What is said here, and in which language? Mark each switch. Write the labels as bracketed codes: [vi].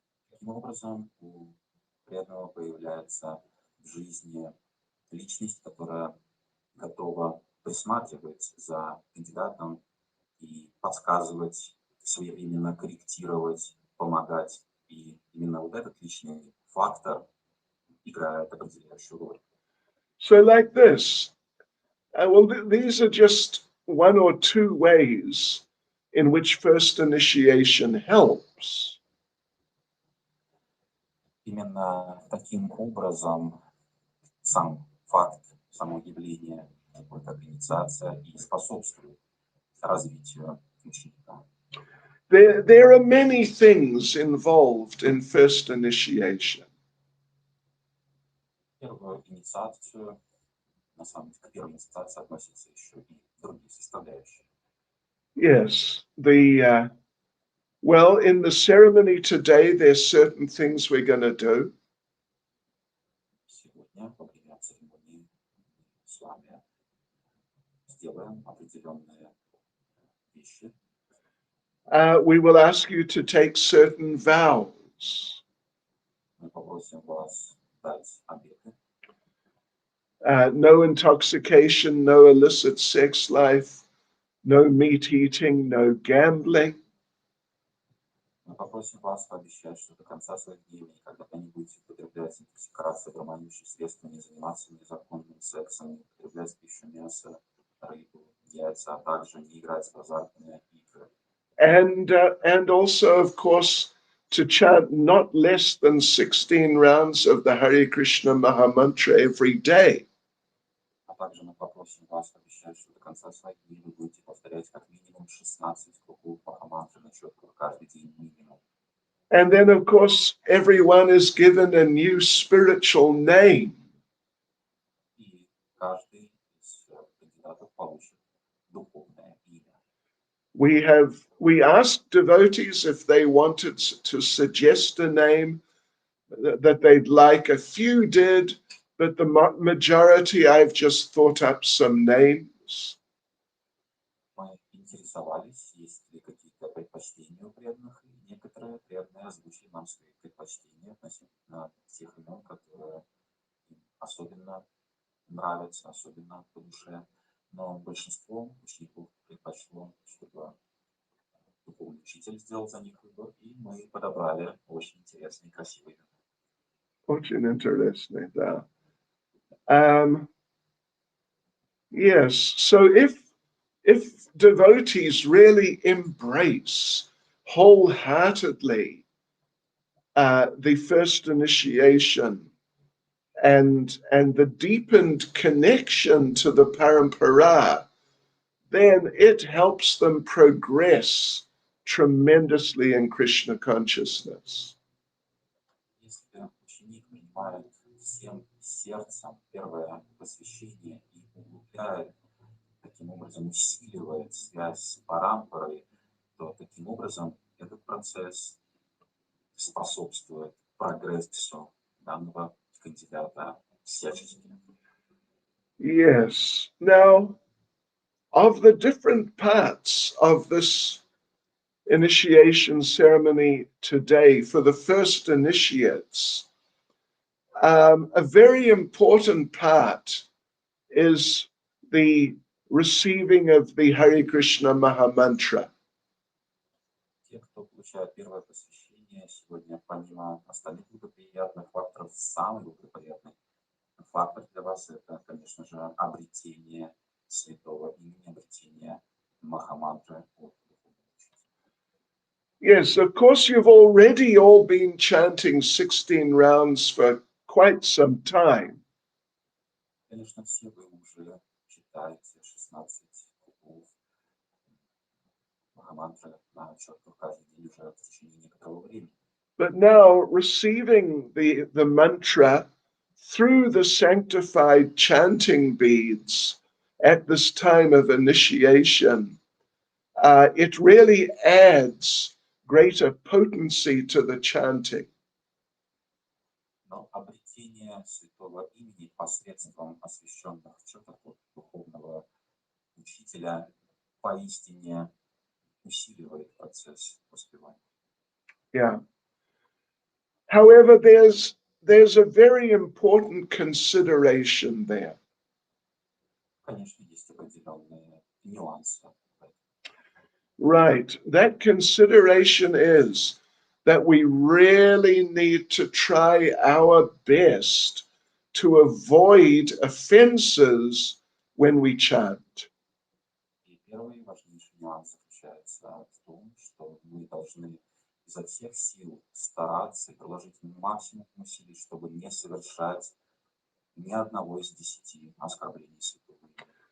[ru] Таким образом, у преданного появляется в жизни личность, которая готова присматривать за кандидатом и подсказывать, своевременно корректировать, помогать. И именно вот этот личный фактор играет определяющую роль. [en] So like this, these are just one or two ways in which first initiation helps. [ru] Именно таким образом сам факт, само явление, такое как инициация, и способствует развитию ученика. [en] There are many things involved in first initiation. [ru] Первую инициацию, на самом деле, к первой инициации относятся еще и другие составляющие. [en] Yes, well, in the ceremony today, there's certain things we're going to do. [ru] Сегодня, во время церемонии, с вами сделаем определенные вещи. [en] We will ask you to take certain vows. [ru] Мы попросим вас дать обеты. [en] No intoxication, no illicit sex life, no meat eating, no gambling. [ru] Мы попросим вас пообещать, что до конца своих дней никогда не будете употреблять интоксикацию, дурманящие средства, не заниматься незаконным сексом, не употреблять пищу, мясо, рыбу яйца, а также не играть в азартные игры. [en] And also, of course, to chant not less than 16 rounds of the Hare Krishna Mahamantra every day. [ru] А также мы попросим вас обещать, что до конца своих дней вы будете повторять как минимум 16 кругов Махамантры на четко каждый день минимум. [en] And then, of course, everyone is given a new spiritual name. [ru] И каждый из кандидатов получит духовное имя. [en] We asked devotees if they wanted to suggest a name that they'd like. A few did, but the majority, I've just thought up some names. [ru] Мы интересовались, есть ли какие-то предпочтения у преданных, и некоторые преданные озвучили нам свои предпочтения относительно тех имен, которые им особенно нравятся, особенно по душе. Но большинство учеников предпочло, чтобы духовный учитель сделал за них выбор, и мы подобрали очень интересные и красивые имена. Очень интересно, да. [en] Yes, so if devotees really embrace wholeheartedly the first initiation and the deepened connection to the parampara, then it helps them progress tremendously in Krishna consciousness. [ru] Если ученик принимает всем сердцем первое посвящение и углубляет, таким образом усиливает связь с парампарой, то таким образом этот процесс способствует прогрессу данного кандидата всячески. [en] Yes. Now, of the different parts of this initiation ceremony today for the first initiates, a very important part is the receiving of the Hare Krishna Mahamantra. [ru] Те, кто получает первое посвящение сегодня, помимо остальных благоприятных факторов, самый благоприятный фактор для вас — это, конечно же, обретение святого имени, обретение Махамантры от духовного учителя. [en] Yes, of course, you've already all been chanting 16 rounds for quite some time. [ru] Конечно, все вы уже читаете 16 кругов Махамантры на четко каждый день уже в течение некоторого времени. [en] But now receiving the mantra through the sanctified chanting beads at this time of initiation, it really adds greater potency to the chanting. [ru] Но обретение святого имени посредством освященных четок от духовного учителя поистине усиливает процесс воспевания. [en] Yeah. However, there's a very important consideration there. [ru] Конечно, есть определенные нюансы. [en] Right. That consideration is that we really need to try our best to avoid offenses when we chant. [ru] И первый важнейший нюанс заключается в том, что мы должны изо всех сил стараться и приложить максимум усилий, чтобы не совершать ни одного из 10 оскорблений святого имени.